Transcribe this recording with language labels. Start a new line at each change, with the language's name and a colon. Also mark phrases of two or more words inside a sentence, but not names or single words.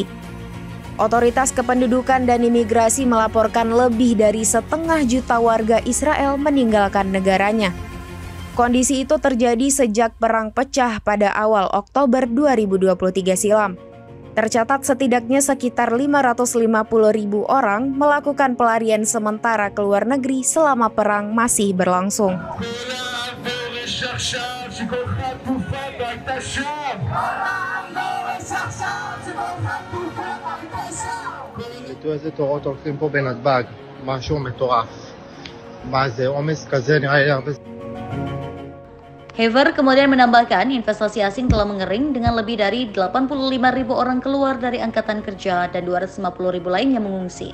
Indonesian: Otoritas Kependudukan dan Imigrasi melaporkan lebih dari 1,5 juta warga Israel meninggalkan negaranya. Kondisi itu terjadi sejak perang pecah pada awal Oktober 2023 silam. Tercatat setidaknya sekitar 550.000 orang melakukan pelarian sementara ke luar negeri selama perang masih berlangsung.
Hebrew: תראו איזה תורות הולכים פה בנתב"ג, משהו מטורף. מה זה, עומס כזה נראה לי הרבה.
Indonesian: Hever kemudian menambahkan investasi asing telah mengering dengan lebih dari 85.000 orang keluar dari angkatan kerja dan 250.000 lain yang mengungsi.